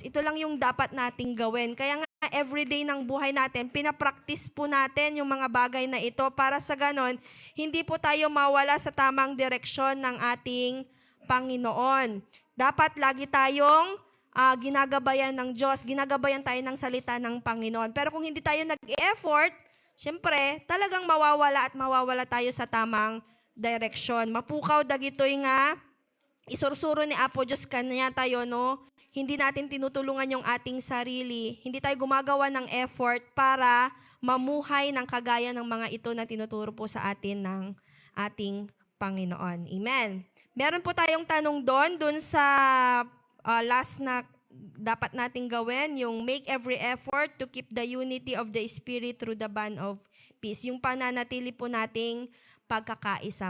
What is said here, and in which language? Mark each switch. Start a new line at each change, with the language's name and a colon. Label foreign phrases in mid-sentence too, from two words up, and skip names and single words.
Filipino: Ito lang yung dapat nating gawin. Kaya nga everyday ng buhay natin, pinapractice po natin yung mga bagay na ito para sa ganon, hindi po tayo mawala sa tamang direksyon ng ating Panginoon. Dapat lagi tayong ginagabayan ng Diyos, ginagabayan tayo ng salita ng Panginoon. Pero kung hindi tayo nag-effort, syempre, talagang mawawala tayo sa tamang direksyon.
Iloko: Mapukaw dagitoy nga, isursuro ni Apo Diyos kanya tayo, no?
Filipino: hindi natin tinutulungan yung ating sarili, hindi tayo gumagawa ng effort para mamuhay ng kagaya ng mga ito na tinuturo po sa atin ng ating Panginoon. Amen. Meron po tayong tanong doon sa last na dapat nating gawin, yung
English: make every effort to keep the unity of the Spirit through the bond of peace.
Filipino: Yung pananatili po nating pagkakaisa.